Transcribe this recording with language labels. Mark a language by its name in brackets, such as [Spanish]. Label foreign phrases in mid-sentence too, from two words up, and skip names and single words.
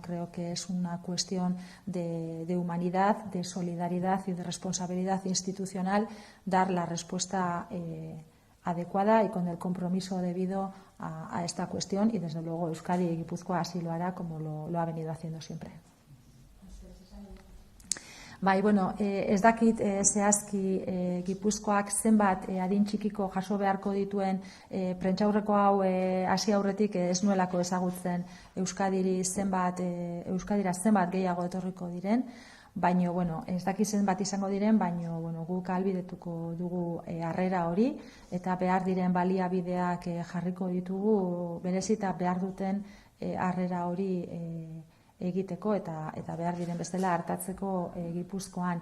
[Spanish] Creo que es una cuestión de humanidad, de solidaridad y de responsabilidad institucional dar la respuesta adecuada y con el compromiso debido a esta cuestión, y desde luego Euskadi y Guipúzcoa así lo hará, como lo ha venido haciendo siempre. [Basque] Bai, ez dakit zehazki Gipuzkoak zenbat adin txikiko jaso beharko dituen prentsaurreko hau hasi aurretik ez nuelako ezagutzen Euskadira zenbat gehiago etorriko diren, baina ez dakit zenbat izango diren, baina guk ahalbidetuko dugu harrera hori eta behar diren baliabideak jarriko ditugu berezita behar duten harrera hori egiteko eta behar diren bezala hartatzeko Gipuzkoan.